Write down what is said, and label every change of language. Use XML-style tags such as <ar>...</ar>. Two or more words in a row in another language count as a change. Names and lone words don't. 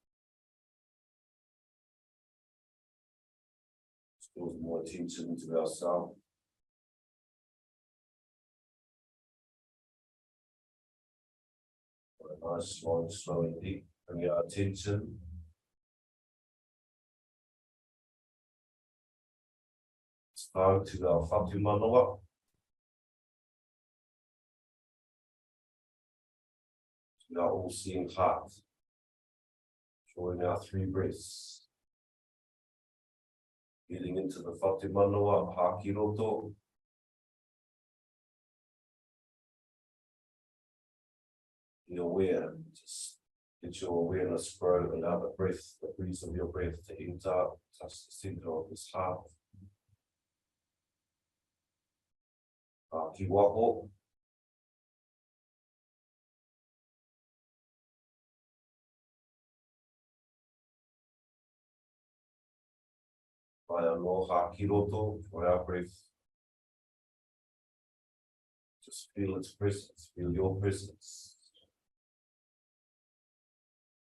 <en>Draws more attention to ourselves. A nice, long, slow and deep. Bring our attention. It's time to our</en> <mi>whatu manawa.</mi> <en>To our all-seeing heart. Drawing our 3 breaths. Getting into the</en> <mi>whatu manawa, haki roto.</mi> <en>Be aware, just get your awareness grow and out the breath, the breeze of your breath to enter, touch the center of this heart.</en> <mi>Haki waho.</mi> <en>By</en> <mi>aloha kiroto</mi> <en>for our breath. Just feel its presence, feel your presence.</en>